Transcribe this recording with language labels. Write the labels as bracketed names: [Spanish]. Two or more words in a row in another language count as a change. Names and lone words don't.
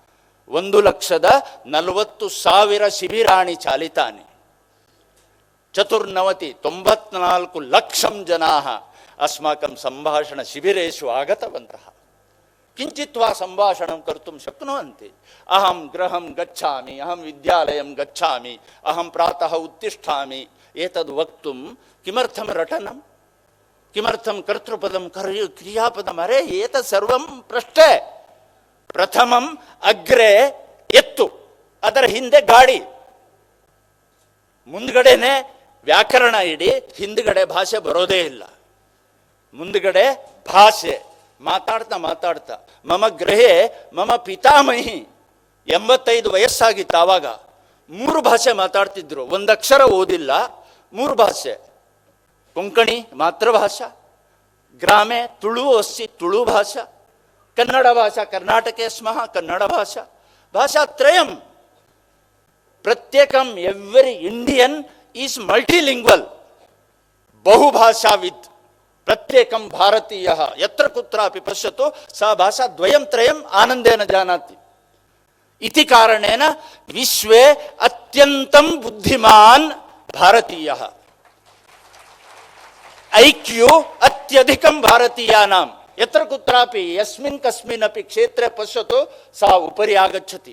[Sanskrit] 1,40,000 शिबिराणि चालितानि 94 लक्षं जनाः अस्माकं संभाषण शिबिरेषु आगतवन्तः किंचित् वा संभाषणं कर्तुं शक्नुवन्ति अहं गृहं गच्छामि अहं विद्यालयं गच्छामि अहं प्रातः उत्तिष्ठामि एतद् वक्तुं किमर्थं रटनं किमर्थं कर्तृपदं क्रियापदम् अरे एतत् सर्वं पृष्ठे प्रथमम् अग्रे एत्तु [Kannada] ಅದರ ಹಿಂದೆ ಗಾಡಿ ಮುಂದ್ಗಡೆನೆ ವ್ಯಾಕರಣ ಇಡಿ ಹಿಂದ್ಗಡೆ ಭಾಷೆ ಬರೋದೇ ಇಲ್ಲ ಮುಂದ್ಗಡೆ ಭಾಷೆ ಮಾತಾಡ್ತಾ [Sanskrit] ಮಮ ಗೃಹೆ ಮಮ ಪಿತಾಮಹಿ [Kannada] 85 ವಯಸ್ಸಾಗಿತ್ತು ಆವಾಗ 3 ಭಾಷೆ ಮಾತಾಡ್ತಿದ್ರು ಒಂದು ಅಕ್ಷರ ಓದಿಲ್ಲ 3 ಭಾಷೆ [Sanskrit] ಕೊಂಕಣಿ ಮಾತೃಭಾಷಾ ಗ್ರಾಮೆ ತುಳು अस्ति ತುಳು ಭಾಷಾ ಕನ್ನಡ ಭಾಷಾ ಕರ್ನಾಟಕೆ ಸ್ಮಃ ಕನ್ನಡ ಭಾಷಾ ಭಾಷಾತ್ರಯಂ प्रत्येकम [English] every Indian is multilingual [Sanskrit] बहुभाषाविद प्रत्येकम भारतीय यत्र कुत्रापि पश्यतु सा भाषा द्वयं त्रयं आनंदेन जानाति इति कारणेन विश्वे अत्यंतं बुद्धिमान् भारतीयः IQ अत्यधिकं भारतीयानां यत्र कुत्रापि यस्मिन् कस्मिन् अपि क्षेत्रे पश्यतु सा उपरि आगच्छति।